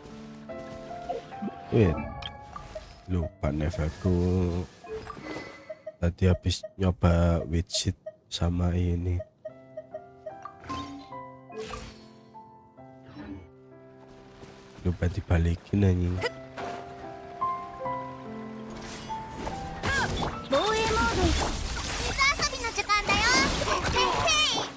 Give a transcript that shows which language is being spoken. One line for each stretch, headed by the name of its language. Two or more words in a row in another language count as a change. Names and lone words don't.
Indonesian: Lupa nev aku. Tadi habis nyoba widget sama ini. Lupa dibalikin anjing.
Japanese: 防衛モード。水遊びの時間だよ。へいへい。